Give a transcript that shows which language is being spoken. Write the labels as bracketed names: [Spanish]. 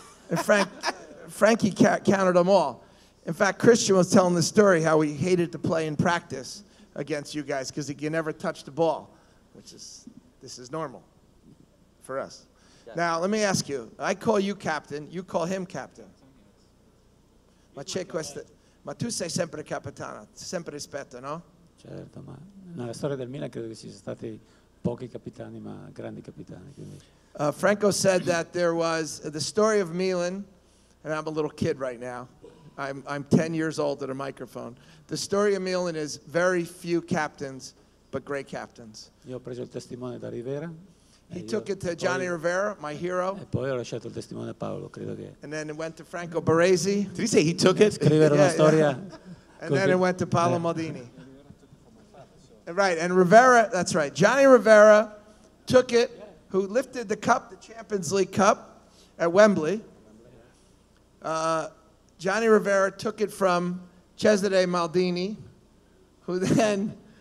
[English] And Frankie counted them all. In fact, Christian was telling the story how he hated to play in practice against you guys because he can never touch the ball, this is normal for us. Now, let me ask you. I call you captain. You call him captain. [Italian] Ma tu sei sempre capitano, sempre rispetto, no? Certo, ma nella storia del Milan credo che ci siano stati pochi capitani, ma grandi capitani. Quindi. [English] Franco said that there was the story of Milan, and I'm a little kid right now. I'm 10 years old at a microphone. The story of Milan is very few captains, but great captains. [Italian] Io ho preso il testimone da Rivera. [English] He took it to Johnny Rivera, my hero. [Italian] E poi ho lasciato il testimone a Paolo, credo che. [English] And then it went to Franco Baresi. Did he say he took it? [Italian] Scrivere una storia. [English] And then it went to Paolo Maldini. Right, and Rivera, that's right. Johnny Rivera took it, who lifted the cup, the Champions League Cup at Wembley. Johnny Rivera took it from Cesare Maldini, who then